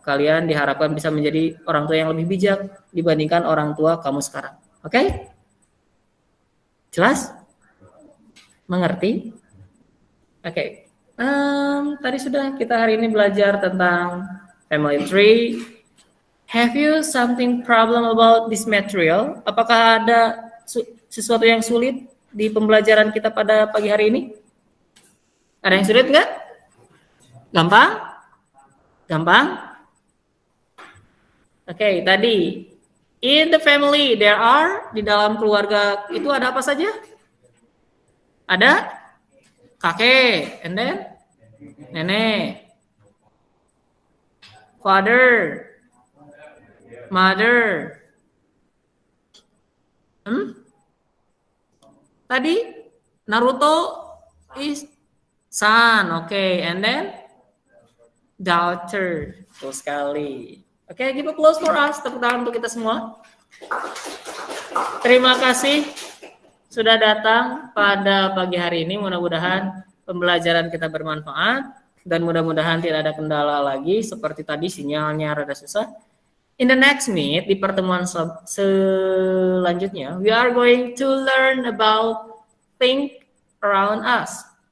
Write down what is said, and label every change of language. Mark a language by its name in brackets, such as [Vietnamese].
[Indonesian] Kalian diharapkan bisa menjadi orang tua yang lebih bijak dibandingkan orang tua kamu sekarang. Oke? Jelas? Mengerti? Oke. Tadi sudah kita hari ini belajar tentang family tree. [English] Have you something problem about this material? [Indonesian] Apakah ada sesuatu yang sulit di pembelajaran kita pada pagi hari ini? Ada yang sulit nggak? Gampang? Gampang? Oke, tadi [English] in the family there are, [Indonesian] di dalam keluarga itu ada apa saja? Ada kakek, [English] and then [Indonesian] nenek, father, mother. [English] Tadi Naruto is son, okay, and then daughter. [Indonesian] Betul sekali. [English] Oke, give applause for us. [Indonesian] Tepuk tangan untuk kita semua. Terima kasih sudah datang pada pagi hari ini. Mudah-mudahan pembelajaran kita bermanfaat dan mudah-mudahan tidak ada kendala lagi seperti tadi sinyalnya rada susah. [English] In the next meet, [Indonesian] di pertemuan selanjutnya, [English] we are going to learn about things around us.